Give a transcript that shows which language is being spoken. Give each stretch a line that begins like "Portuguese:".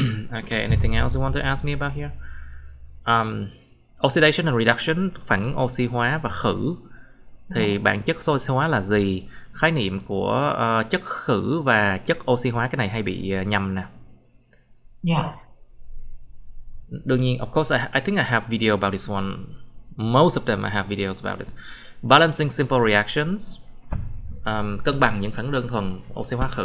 English: Okay, anything else you want to ask me about here? Oxidation and reduction,
Vietnamese: phản ứng oxy hóa và khử. Thì bản chất oxy hóa là gì? Khái niệm của chất khử và chất oxy hóa, cái này hay bị nhầm nè.
English: Yeah.
Vietnamese: Đương nhiên,
English: of course, I think I have video about this one. Most of them I have videos about it. Balancing simple reactions,
Vietnamese: cân bằng những phản ứng đơn thuần, oxy hóa khử.